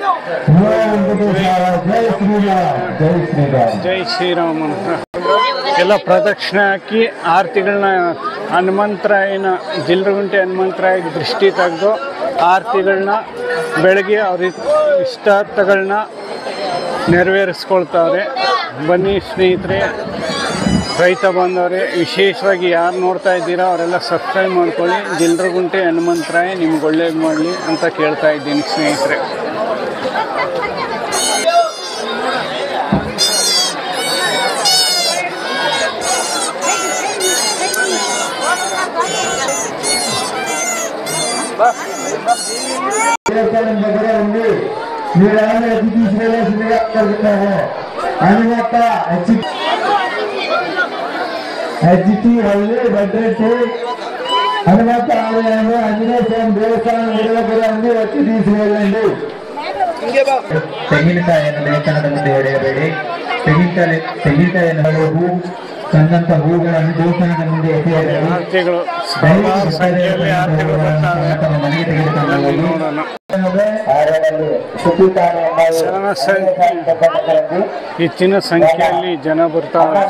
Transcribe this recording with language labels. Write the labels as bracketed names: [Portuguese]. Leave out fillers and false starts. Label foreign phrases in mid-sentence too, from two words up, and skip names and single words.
[Kannada] ಜೈ ಶ್ರೀರಾಮ್ ಅಂತ ಎಲ್ಲ ಪ್ರದಕ್ಷಿಣೆ ಹಾಕಿ ಆರತಿಗಳನ್ನ ಹನುಮಂತರಾಯನ ಜಿಲ್ರಗುಂಟೆ ಹನುಮಂತರಾಯ ದೃಷ್ಟಿ ತೆಗೆದು ಆರತಿಗಳನ್ನ ಬೆಳಗ್ಗೆ ಅವ್ರ ಇಷ್ಟಾರ್ಥಗಳನ್ನ ನೆರವೇರಿಸ್ಕೊಳ್ತಾವ್ರೆ. ಬನ್ನಿ ಸ್ನೇಹಿತರೆ, ರೈತ ಬಂದವ್ರೆ, ವಿಶೇಷವಾಗಿ ಯಾರು ನೋಡ್ತಾ ಇದ್ದೀರಾ ಅವರೆಲ್ಲ ಸಬ್ಸ್ಕ್ರೈಬ್ ಮಾಡ್ಕೊಳ್ಳಿ. ಜಿಲ್ರಗುಂಟೆ ಹನುಮಂತರಾಯ ನಿಮ್ಗೆ ಒಳ್ಳೇದು ಮಾಡಲಿ ಅಂತ ಕೇಳ್ತಾ ಇದ್ದೀನಿ ಸ್ನೇಹಿತರೆ. [Telugu] దగ్గర ఉంది, మీరు అతిథి తీసుకెళ్ళాల్సిందిగా కోరుతున్నాము. హనుమత హెచ్టి హల్లి భద్రటి హనుమత ఆలయాలు ఆంజనేయ స్వామి దేవస్థానం దగ్గర ఉంది, వచ్చి తీసుకెళ్ళండి. [Kannada] ತೆಂಗಿನಕಾಯಿಯನ್ನು ದೇವಸ್ಥಾನದ ಮುಂದೆ ಹೊಡೆಯಬೇಡಿ. ತೆಂಗಿನಕಾಯಿಯನ್ನು ಹೂ ತಂದಂತ ಹೂಗಳನ್ನು ದೇವಸ್ಥಾನದ ಮುಂದೆ ಎಸೆಯಬೇಡಿ. ಮನೆಗೆ ತೆಗೆದುಕೊಂಡು ಹೆಚ್ಚಿನ ಸಂಖ್ಯೆಯಲ್ಲಿ ಜನ ಬರ್ತಾರೆ.